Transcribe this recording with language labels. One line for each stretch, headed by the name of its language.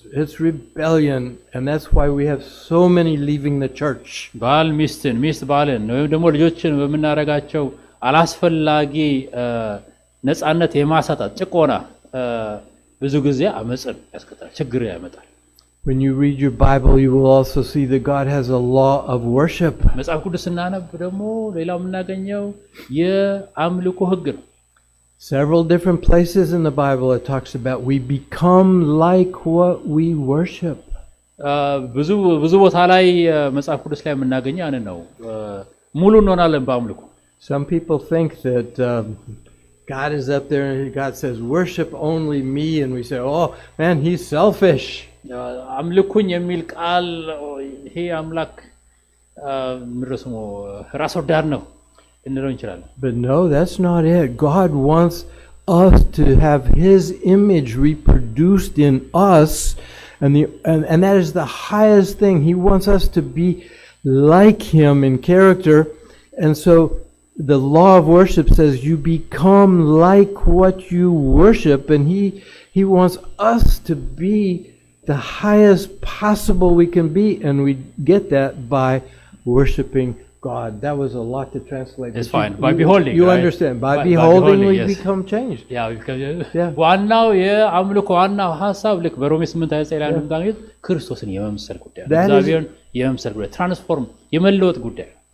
English: It's rebellion, and that's why we have so many leaving the church.
Amharic: ባል ሚስትን፣ ሚስት ባልን ወይም ደግሞ ልጆችን በምናረጋቸው አላስፈላጊ ነጻነት የማሳጣት ጭቆና ብዙ ጊዜ አመጽን ያስከትላል፣ ችግር ያመጣል።
English: When you read your Bible, you will also see that God has a law of worship.
Amharic: መጽሐፍ ቅዱስ ስናነብ ደግሞ ሌላው የምናገኘው የአምልኮ ህግ ነው።
English: Several different places in the Bible it talks about we become like what we worship.
Amharic: ብዙ ቦታ ላይ መጽሐፍ ቅዱስ ላይ የምናገኘው ያን ነው። ሙሉ እንሆናለን በአምልኮ።
English: Some people think that God is up there and God says worship only me, and we say, "Oh, man, he's selfish."
Amharic: አምልኩኝ የሚል ቃል ይሄ አምላክ ምንድነው ራስ ወዳድ ነው እንለው እንችላለን።
English: But no, that's not it. God wants us to have his image reproduced in us, and that is the highest thing. He wants us to be like him in character. And so the law of worship says you become like what you worship, and he wants us to be the highest possible we can be, and we get that by worshiping God. That was a lot to translate. It's fine. By beholding. You right? understand. By beholding we yes. become changed. Yeah.
Amharic: ዋናው የአምልኮ ዋናው ሐሳብ ልክ በሮሜ 8:9 ላይ እንደምታገኙት ክርስቶስን የመምሰል ጉዳይ ነው። እግዚአብሔርን የመምሰል ጉዳይ፣ ትራንስፎርም የመለወጥ ጉዳይ።